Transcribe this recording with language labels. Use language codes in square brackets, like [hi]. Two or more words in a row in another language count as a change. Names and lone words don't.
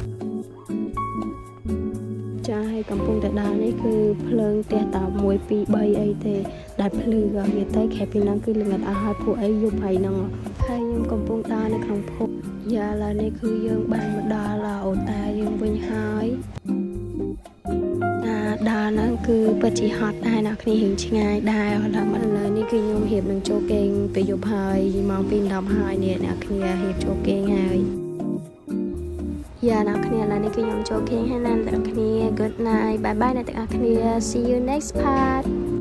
[km] ចាហើយកំពុងតែដើរនេះគឺភ្លើងផ្ទះត1 2 3អីទេដែលភ្លឺក៏និយាយទៅខែពីហ្នឹងគឺល្ងិតអស់ហើយពួកអីយប់ហើយហ្នឹងហើយខ្ញុំកំពុងដើរនៅក្នុងភពយ៉ាឥឡូវនេះគឺយើងបានមកដល់អូតាយើងវិញហើយ ដើរហ្នឹងគឺពិតជាហត់ដែរអ្នកគ្នារៀងឆ្ងាយដែរដល់ឥឡូវនេះគឺខ្ញុំរៀបនឹងចូលគេងពេលយប់ហើយម៉ោង 2:10 ហើយនេះអ្នកគ្នារៀបចូលគេងហើយយ៉ាអ្នកគ្នាឥឡូវនេះគឺខ្ញុំចូលគេងហើយណាស់អ្នកគ្នា [en] good night bye bye [km] អ្នកទាំងអស់គ្នា [en] see you next part